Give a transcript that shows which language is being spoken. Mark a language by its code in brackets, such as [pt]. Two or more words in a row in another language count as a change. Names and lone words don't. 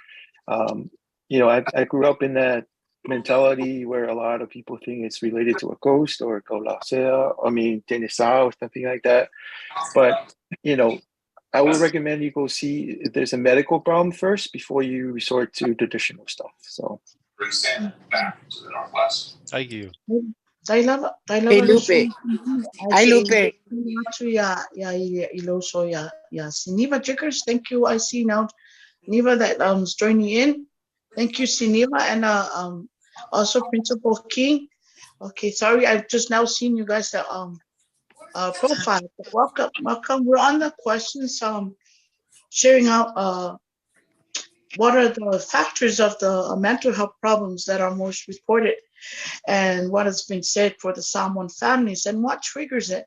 [en] I grew up in that mentality where a lot of people think it's related to a ghost or a kaula'asea, tenesa or something like that. But, I would recommend you go see if there's a medical problem first before you resort to traditional stuff. So. Bring Santa back to the Northwest. Thank you. Hey, Lupe. Hi, Lupe. Siniva Jiggers, thank you. I see now Niva that is joining in. Thank you, Siniva, and also Principal King. Okay, sorry, I've just now seen you guys profile. Welcome. We're on the questions. Sharing out what are the factors of the mental health problems that are most reported, and what has been said for the Samoan families, and what triggers it.